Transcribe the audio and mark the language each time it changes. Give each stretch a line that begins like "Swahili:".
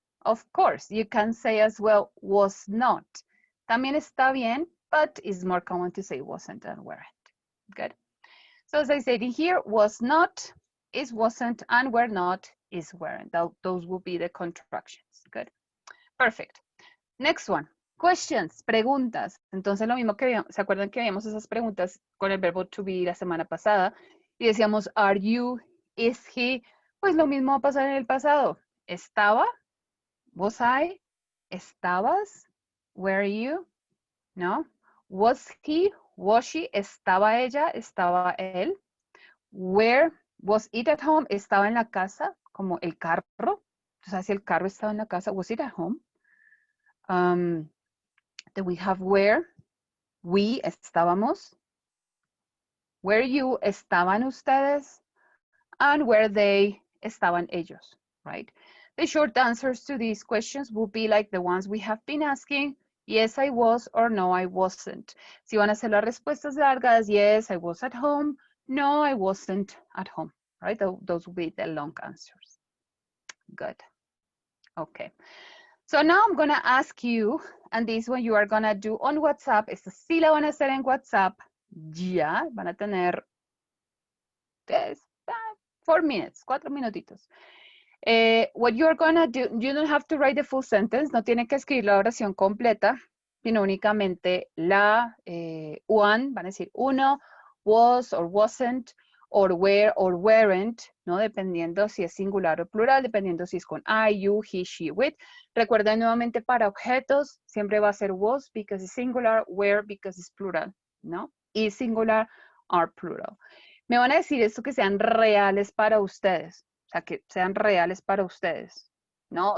English: Of course, you can say as well was not.
Spanish: También está bien,
English: but it's more common to say wasn't and weren't. Good. So as I said in here, was not, is wasn't, and were not, is weren't. Those will be the contractions. Good. Perfect. Next one. Questions, preguntas.
Spanish: Entonces lo mismo que ¿se acuerdan que habíamos esas preguntas con el verbo to be la semana pasada? Y decíamos,
English: are you, is he?
Spanish: Pues lo mismo va a pasar en el pasado.
English: ¿Estaba? Was I? ¿Estabas? Were you? ¿No? Was he? Was she?
Spanish: ¿Estaba ella? ¿Estaba él?
English: Where? Was it at home? ¿Estaba en la casa? Como el carro. Entonces, si el carro estaba en la casa, was it at home? Then we have where, we,
Spanish: estábamos.
English: Were you,
Spanish: estaban ustedes.
English: And were they,
Spanish: estaban ellos,
English: right? The short answers to these questions will be like the ones we have been asking. Yes, I was, or no, I wasn't.
Spanish: Si van a hacer las respuestas largas,
English: yes, I was at home. No, I wasn't at home, right? Those will be the long answers. Good. Okay. So now I'm gonna ask you, and this one you are gonna do on WhatsApp.
Spanish: Esta sí la van a hacer en WhatsApp. Ya, van a tener
English: 4 minutes, 4 minutitos. What you're gonna do, you don't have to write the full sentence,
Spanish: no tienen que escribir la oración completa, sino únicamente la
English: one,
Spanish: van a decir uno,
English: was or wasn't, or were or weren't, ¿no?
Spanish: Dependiendo si es singular o plural, dependiendo si es con I, you, he, she, with. Recuerden nuevamente para objetos, siempre va a ser was
English: because it's singular,
Spanish: were
English: because it's plural,
Spanish: ¿no?
English: Is singular, are plural.
Spanish: Me van a decir esto que sean reales para ustedes, o sea, que sean reales para ustedes, ¿no?